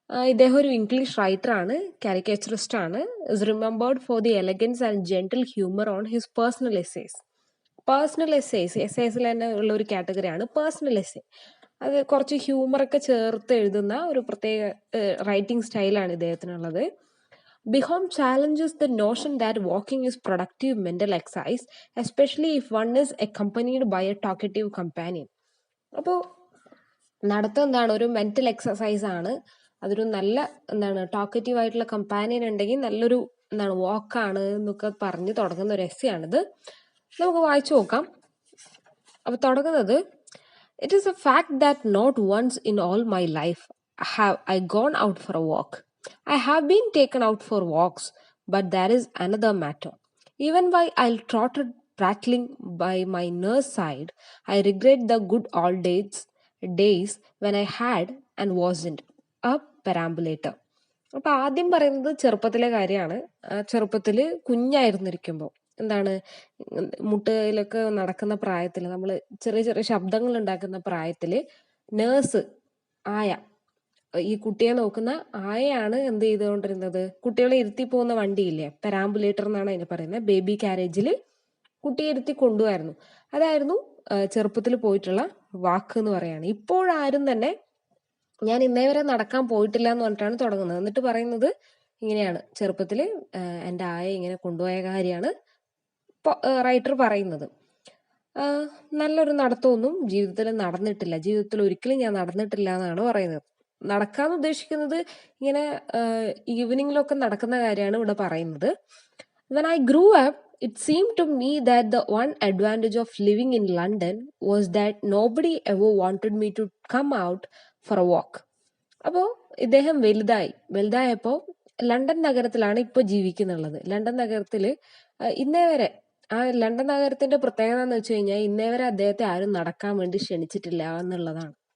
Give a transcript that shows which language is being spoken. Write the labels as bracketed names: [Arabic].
[Malayalam] ഇദ്ദേഹം ഒരു English writer ആണ്, കാരിക്കേച്ചറിസ്റ്റ് ആണ്. [English] Is remembered for the elegance and gentle humour on his personal essays. [Malayalam] Personal എസ്സേസിൽ തന്നെ ഉള്ള ഒരു കാറ്റഗറിയാണ് പേഴ്സണൽ എസ്സേ. അത് കുറച്ച് ഹ്യൂമറൊക്കെ ചേർത്ത് എഴുതുന്ന ഒരു പ്രത്യേക റൈറ്റിംഗ് സ്റ്റൈലാണ് ഇദ്ദേഹത്തിനുള്ളത്. [English] Behom challenges the notion that walking is productive mental exercise, especially if one is accompanied by a talkative companion. [Malayalam] അപ്പോൾ നടത്തം എന്താണ്, ഒരു മെന്റൽ എക്സസൈസ് ആണ്. അതൊരു നല്ല ടോക്കറ്റീവ് ആയിട്ടുള്ള കമ്പാനിയൻ ഉണ്ടെങ്കിൽ നല്ലൊരു വാക്കാണ് എന്നൊക്കെ പറഞ്ഞ് തുടങ്ങുന്ന ഒരു എസ്സേ ആണിത്. നമുക്ക് വായിച്ചു നോക്കാം. അപ്പോൾ തുടങ്ങുന്നത്, [English] It is a fact that not once in all my life have I gone out for a walk. I have been taken out for walks, but that is another matter. Even while I'll trotted prattling by my nurse's side, I regret the good old days when I had and wasn't a perambulator. [Malayalam] അപ്പോൾ ആദ്യം പറയുന്നത് ചെറുപ്പത്തിലെ കാര്യമാണ്. ചെറുപ്പത്തിൽ കുഞ്ഞായിരുന്നിരിക്കുമ്പോൾ മുട്ടയിലൊക്കെ നടക്കുന്ന പ്രായത്തിൽ, നമ്മൾ ചെറിയ ചെറിയ ശബ്ദങ്ങൾ ഉണ്ടാക്കുന്ന പ്രായത്തിൽ നേഴ്സ് ആയ, ഈ കുട്ടിയെ നോക്കുന്ന ആയയാണ് എന്ത് ചെയ്തുകൊണ്ടിരുന്നത്, കുട്ടികളെ ഇരുത്തി പോകുന്ന വണ്ടിയില്ലേ, പെരാമ്പുലേറ്റർ എന്നാണ് അതിന് പറയുന്നത്, ബേബി കാരേജിൽ കുട്ടിയെ ഇരുത്തി കൊണ്ടുപോയിരുന്നു. അതായിരുന്നു ചെറുപ്പത്തിൽ പോയിട്ടുള്ള വാക്ക് എന്ന് പറയാണ്. ഇപ്പോഴാരും തന്നെ ഞാൻ ഇന്നേ വരെ നടക്കാൻ പോയിട്ടില്ല എന്ന് പറഞ്ഞിട്ടാണ് തുടങ്ങുന്നത്. എന്നിട്ട് പറയുന്നത് ഇങ്ങനെയാണ്, ചെറുപ്പത്തിൽ എൻ്റെ ആയ ഇങ്ങനെ കൊണ്ടുപോയ കാര്യമാണ് റൈറ്റർ പറയുന്നത്. നല്ലൊരു നടത്തമൊന്നും ജീവിതത്തിൽ നടന്നിട്ടില്ല, ജീവിതത്തിൽ ഒരിക്കലും ഞാൻ നടന്നിട്ടില്ല എന്നാണ് പറയുന്നത്. നടക്കാന്ന് ഉദ്ദേശിക്കുന്നത് ഇങ്ങനെ ഈവനിങ്ങിലൊക്കെ നടക്കുന്ന കാര്യമാണ് ഇവിടെ പറയുന്നത്. [English] When I grew up, it seemed to me that the one advantage of living in London was that nobody ever wanted me to come out for a walk. [Malayalam] അപ്പോൾ ഇദ്ദേഹം വലുതായപ്പോൾ ലണ്ടൻ നഗരത്തിലാണ് ഇപ്പോൾ ജീവിക്കുന്നുള്ളത്. ലണ്ടൻ നഗരത്തിൽ ഇന്നേ വരെ, ആ ലണ്ടൻ നഗരത്തിന്റെ പ്രത്യേകത എന്ന് വെച്ച് കഴിഞ്ഞാൽ ഇന്നേ വരെ അദ്ദേഹത്തെ ആരും നടക്കാൻ വേണ്ടി ക്ഷണിച്ചിട്ടില്ല എന്നുള്ളതാണ്.